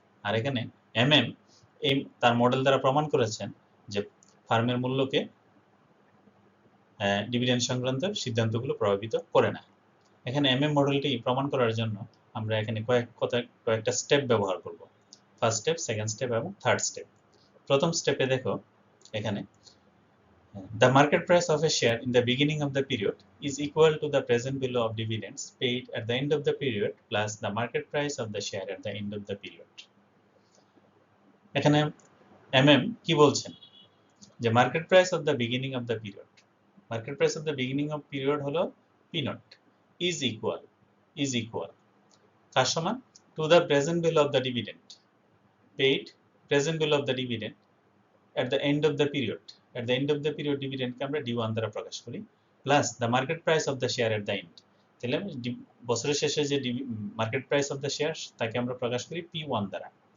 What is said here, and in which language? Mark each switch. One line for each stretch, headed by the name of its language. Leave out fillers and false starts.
Bangla: আর এখানে এমএম তার মডেল দ্বারা প্রমাণ করেছেন যে ফার্মের মূল্যকে ডিভিডেন্ড সংক্রান্ত সিদ্ধান্তগুলো প্রভাবিত করে না। এখানে এমএম মডেলটি প্রমাণ করার জন্য আমরা এখানে কয়েকটা স্টেপ ব্যবহার করব।
English: First step, second step এবং third step.
Bangla: প্রথম স্টেপে দেখো এখানে
English: the market price of a share in the beginning of the period is equal to the present value of dividends paid at the end of the period plus the market price of the share at the end of the period.
Bangla: এখানে কি বলছেন যে
English: market price of the beginning of the period, market price of the beginning of period হলো P naught is equal
Bangla: কার সমান,
English: to the present value of the dividend paid, present value of the dividend at the end of the period, at the end of the period dividend
Bangla: কে আমরা D1 দ্বারা প্রকাশ করি,
English: plus the market price of the share at the end,
Bangla: তাহলে বছরের শেষে যে
English: market price of the share
Bangla: তাকে আমরা প্রকাশ করি P1 দ্বারা।